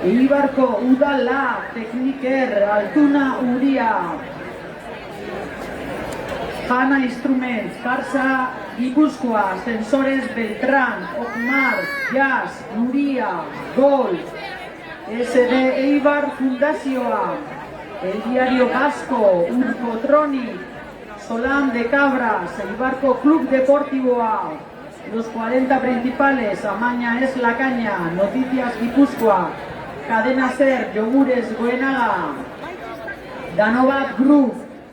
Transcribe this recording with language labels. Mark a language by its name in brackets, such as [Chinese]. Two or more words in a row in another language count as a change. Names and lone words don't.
[Basque] Eibarko Udala, Tekniker, Altuna Uria, Jana Instruments, Karsa Gipuzkoa, Sensores Beltrán, Okmar, Jazz, Nuria, Gol, SD Eibar Fundazioa, El Diario Vasco, Urcotronic, Solán de Cabras, Eibarko Club Deportivoa, Los 40 Principales, Amaña es la Caña, Noticias Gipuzkoa, Cadena Ser, Yogures Goenaga, Danobat Group,